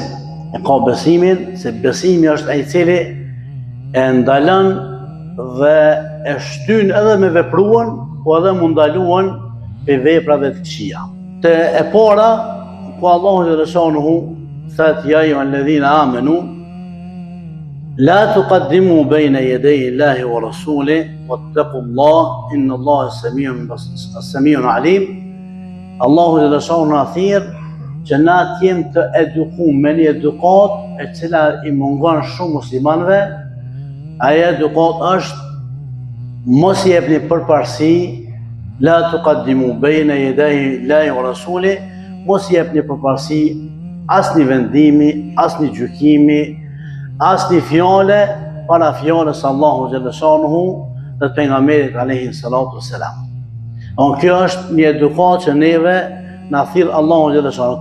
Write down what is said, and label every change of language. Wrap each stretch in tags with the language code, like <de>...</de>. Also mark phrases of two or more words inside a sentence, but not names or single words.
<sq>E ka besimin, se besimi është ai i cili e ndalon dhe e shtyn edhe me vepruan, po edhe mu ndaluan për veprave të këqija. Te e para, ku Allahu xhaleshanuhu thot</sq> <ar>يا أيها الذين آمنوا لا تقدموا بين يدي الله ورسوله واتقوا الله إن الله سميع عليم.</ar> <sq>Allahu xhaleshanuhu thirr që na t'jem të edukum me një edukat e cila i mungon shumë muslimanëve. Aja edukat është mos i jepni përparësi,</sq> <ar>لا تقدموا بين يدي الله ورسوله,</ar> <sq>mos i jepni përparësi asnjë vendimi, asnjë gjykimi, asnjë fjale para fjalës Allahu xhaleshanuhu dhe pejgamberit</sq> <ar>عليه الصلاة والسلام.</ar> <sq>Kjo është një edukat që neve na thirr Allahu xhaleshanuhu.</sq>